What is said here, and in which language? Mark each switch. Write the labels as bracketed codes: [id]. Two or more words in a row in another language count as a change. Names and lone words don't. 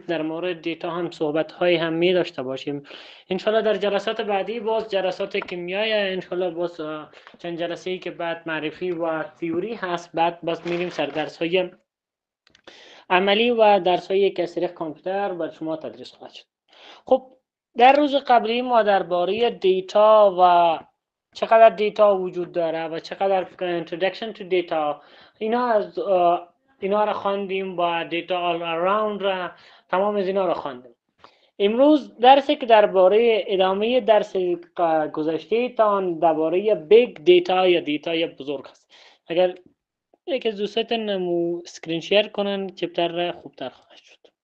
[fa] در مورد دیتا هم صحبت های هم می داشته باشیم. انشالله در جلسات بعدی باز جلسات کیمیایی، انشالله باز چند جلسه ای که بعد معرفی و تیوری هست، بعد باز میریم سر درس های عملی و درس های کسری کامپیوتر بر شما تدریس خواهد شد. خب در روز قبلی ما درباره دیتا و چقدر دیتا وجود داره و چقدر [en] introduction to data [fa] اینا را خواندیم و دیتا [en] all around [fa] را، تمام از اینا را خواندیم. امروز درسی که درباره ادامه درس گذشته تان درباره [en] big data [fa] یا دیتای بزرگ است. اگر یکی از دوستان [en] screen share [fa] کنن چپتر خوبتر خواهد شد.